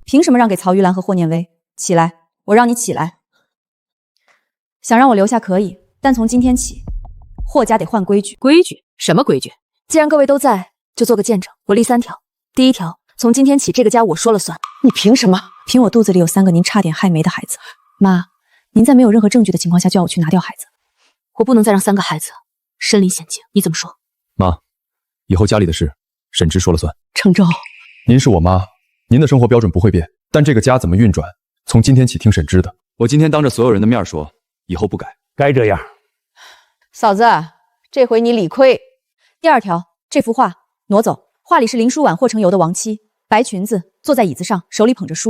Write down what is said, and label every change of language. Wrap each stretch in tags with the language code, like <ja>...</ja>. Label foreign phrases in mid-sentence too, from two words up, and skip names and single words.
<zh>憑什麼讓給曹玉蘭和霍念威？起來，我讓你起來。想讓我留下可以，但從今天起，霍家得換規矩。規矩？什麼規矩？既然各位都在，就做個見證。我立3條。第1條，從今天起，這個家我說了算。你憑什麼？憑我肚子裡有3 個您差點害沒的孩子。媽，您在沒有任何證據的情況下，就要我去拿掉孩子。我不能再讓3個孩子身臨險境。你怎麼說？媽，以後家裡的事，沈之說了算。程州，您是我媽，您的生活標準不會變，但這個家怎麼運轉，從今天起聽沈之的。我今天當着所有人的面說，以後不改。該這樣。嫂子，這回你理虧。第2條，這幅畫挪走。畫裡是林書婉、霍成游的亡妻，白裙子，坐在椅子上，手裡捧着書。</zh>